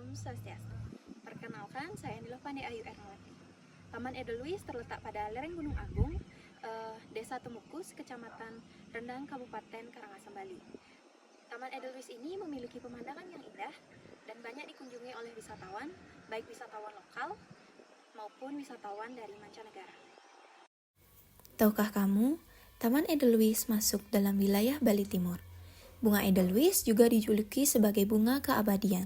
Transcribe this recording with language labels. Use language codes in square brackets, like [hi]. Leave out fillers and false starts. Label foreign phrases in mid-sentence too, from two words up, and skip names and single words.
[id] Swastiastu. Perkenalkan, saya Nilofani Ayu Ernawati. Taman Edelweiss terletak pada lereng Gunung Agung, Desa Temukus, Kecamatan Rendang, Kabupaten Karangasem, Bali. Taman Edelweiss ini memiliki pemandangan yang indah dan banyak dikunjungi oleh wisatawan, baik wisatawan lokal maupun wisatawan dari mancanegara. Tahukah kamu, Taman Edelweiss masuk dalam wilayah Bali Timur. Bunga Edelweiss juga dijuluki sebagai bunga keabadian.